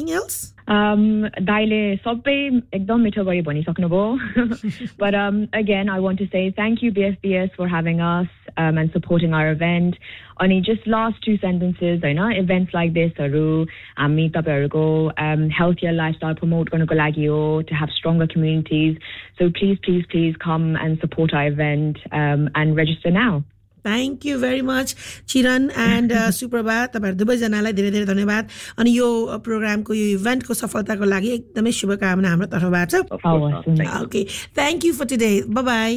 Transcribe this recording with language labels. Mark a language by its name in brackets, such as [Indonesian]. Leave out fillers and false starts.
[Nepali] दाइले सबै एकदम मिठो गरी भनिसक्नुभयो. [English] But again, I want to say thank you BSBS for having us and supporting our event. [Nepali] अनि [English] just last two sentences, [Nepali] होइन, [English] events like this [Nepali] हरू हामी तपाईँहरूको [English] healthier lifestyle promote [Nepali] गर्नुको लागि हो, [English] to have stronger communities. So please, please, please come and support our event and register now. Thank you very much Chiran and Suprabha. [Nepali] तपाईँहरू दुवैजनालाई धेरै धेरै धन्यवाद. अनि यो प्रोग्रामको, यो इभेन्टको सफलताको लागि एकदमै शुभकामना हाम्रो तर्फबाट. Okay, thank you for today. By by.